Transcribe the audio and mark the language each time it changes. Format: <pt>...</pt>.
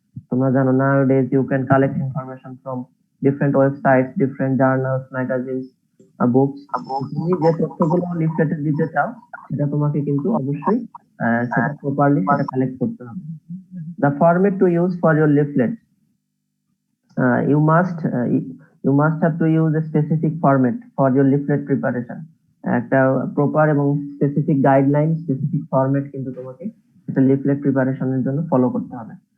<bn>তোমরা জানো</bn> <en>nowadays you can collect information from different websites, different journals, magazines, books.</en> <bn>তুমি যে তথ্যগুলো লিফলেটে দিতে চাও সেটা তোমাকে কিন্তু অবশ্যই সেটা প্রপারলি সেটা কালেক্ট করতে হবে।</bn> <en>The format to use for your leaflet. You must have to use a specific format for your leaflet preparation.</en> <bn>একটা প্রপার এবং স্পেসিফিক গাইডলাইন, স্পেসিফিক ফরম্যাট কিন্তু তোমাকে একটা লিফলেট প্রিপারেশনের জন্য ফলো করতে হবে।</bn>